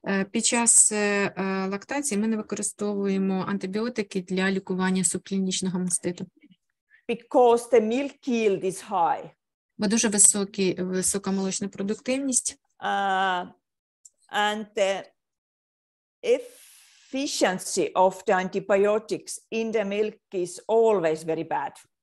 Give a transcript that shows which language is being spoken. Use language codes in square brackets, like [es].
[uk] Під час лактації ми не використовуємо антибіотики для лікування субклінічного маститу. [en] Because the milk yield is high. [uk] Бо дуже висока молочна продуктивність. [en] And efficiency of the antibiotics in the milk is always very bad.